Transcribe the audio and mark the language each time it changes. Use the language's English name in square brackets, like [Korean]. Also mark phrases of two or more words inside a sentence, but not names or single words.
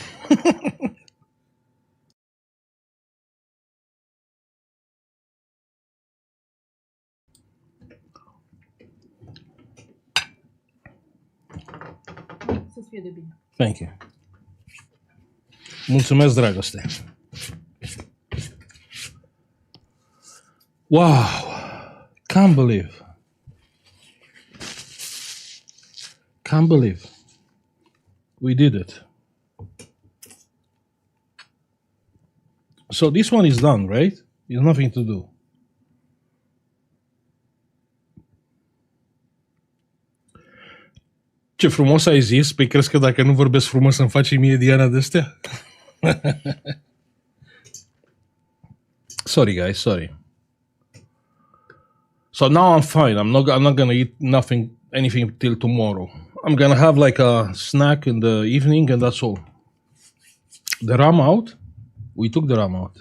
[Romanian] Să fie de bine. [English] thank you. [Romanian] Mulțumesc, dragoste. [English] Wow. Can't believe. We did it. So this one is done, right? There's nothing to do. [Romanian] Ce frumos ai zis, păi crezi că dacă nu vorbesc frumos îmi faci mie Diana de astea? [English] Sorry guys, sorry. So now I'm fine. I'm not gonna eat anything till tomorrow. I'm gonna have like a snack in the evening and that's all. The RAM out? We took the RAM out.